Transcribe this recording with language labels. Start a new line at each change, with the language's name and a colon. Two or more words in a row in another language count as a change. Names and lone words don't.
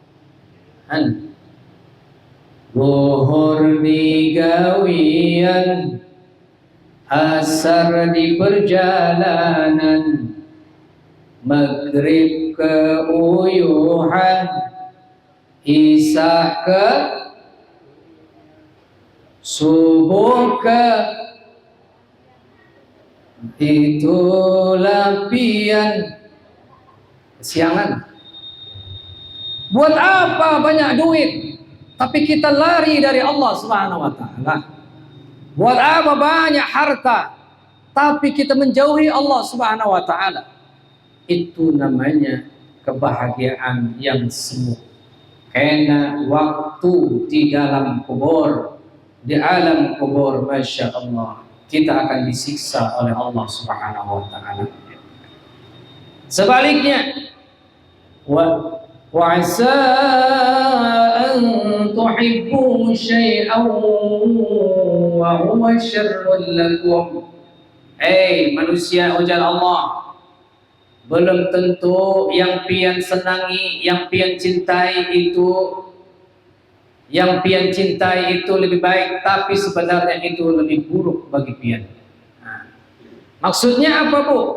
Banjar: Zuhur di gawian, asar di perjalanan, maghrib ke uyuhan, isya ke subuh ke, itulah pian kesiangan.
Indonesian: Buat apa banyak duit tapi kita lari dari Allah
Arabic: سبحانه وتعالى?
Indonesian: Buat apa banyak harta tapi kita menjauhi Allah
Arabic: سبحانه وتعالى?
Indonesian: Itu namanya kebahagiaan yang semu. Karena waktu di dalam kubur, di alam kubur,
Arabic: ما شاء الله,
Indonesian: kita akan disiksa oleh Allah
Arabic: سبحانه وتعالى.
Indonesian: Sebaliknya,
Arabic: وعسى أن تحب شيئا وهو شر لكم.
Banjar: Manusia, ujar Allah, belum tentu yang pian senangi, yang pian cintai itu lebih baik, tapi sebenarnya itu lebih buruk bagi pian.
Indonesian: Maksudnya apa bu?